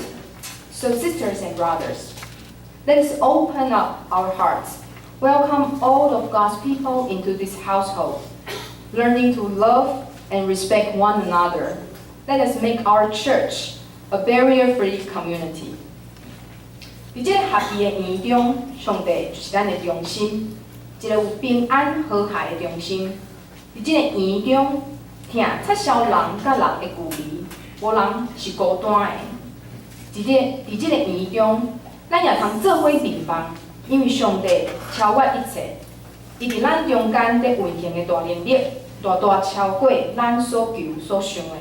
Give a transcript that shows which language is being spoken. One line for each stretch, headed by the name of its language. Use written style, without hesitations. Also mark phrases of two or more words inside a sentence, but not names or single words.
English: So sisters and brothers, let us open up our hearts, welcome all of God's people into this household, learning to love and respect one another. Let us make our church a barrier-free community.
Min Nan Chinese: 伫这个合一的圆中，上帝就是咱的中心，一个有平安和谐的中心。伫这个圆中，疼撤销人甲人的距离，无人是孤单的。伫这个圆中，咱也通做伙联盟，因为上帝超越一切，伊伫咱中间咧运行的大能力，大大超过咱所求所想的。